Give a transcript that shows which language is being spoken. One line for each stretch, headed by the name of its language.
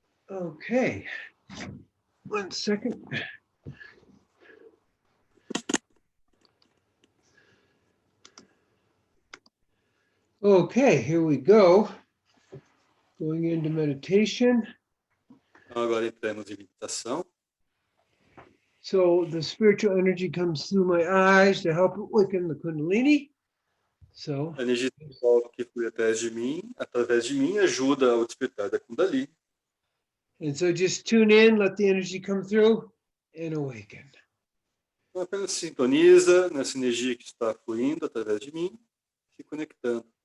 English: Okay. 1 second. Okay, here we go. Going into meditation.
Portuguese: Então, agora entramos em meditação.
English: So the spiritual energy comes through my eyes to help awaken the Kundalini. So
Portuguese: A energia espiritual que flui através de mim, ajuda ao despertar da Kundalini.
English: and so just tune in, let the energy come through and awaken.
Portuguese: Então, apenas sintoniza nessa energia que está fluindo através de mim, se conectando.